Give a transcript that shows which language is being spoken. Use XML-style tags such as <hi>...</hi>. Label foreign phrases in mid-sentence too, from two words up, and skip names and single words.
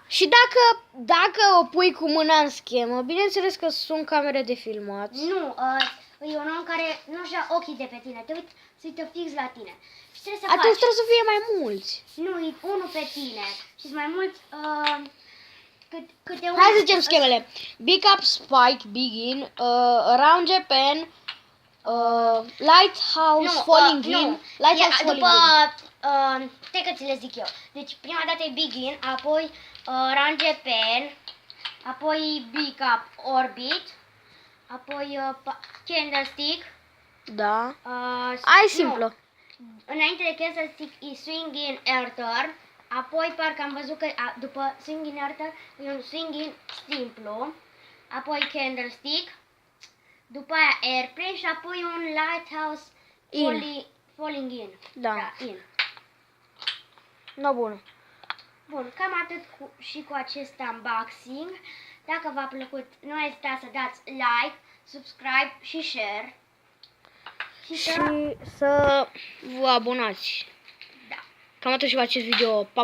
<ro>Și dacă o pui cu mâna în schemă, bineînțeles că sunt camere de filmat. Nu, e un om care nu-și ia ochii de pe tine, se uită fix la tine. Și trebuie să Atunci faci. trebuie să fie mai mulți. Nu, e unul pe tine și sunt mai mulți câte unul. Hai să zicem schemele. Big Up Spike, Begin, Round Japan, Lighthouse Falling In. Lighthouse Falling In. Stai că ți le zic eu. Deci prima dată e Begin, apoi Round Japan, apoi Big Up Orbit, apoi Candlestick, Da. Uh, Ai nu. simplu. Înainte de Candlestick e Swinging Earther, apoi parcă am văzut că după Swinging Earther e un Swinging simplu, apoi Candlestick, după aia Airplane și apoi un Lighthouse In. Falling In. Da. In. No, bun. Bun, cam atât și cu acest unboxing. Dacă v-a plăcut, nu ezitați să dați like, subscribe și share. Și să vă abonați. Da. Cam atât și cu acest video.</ro>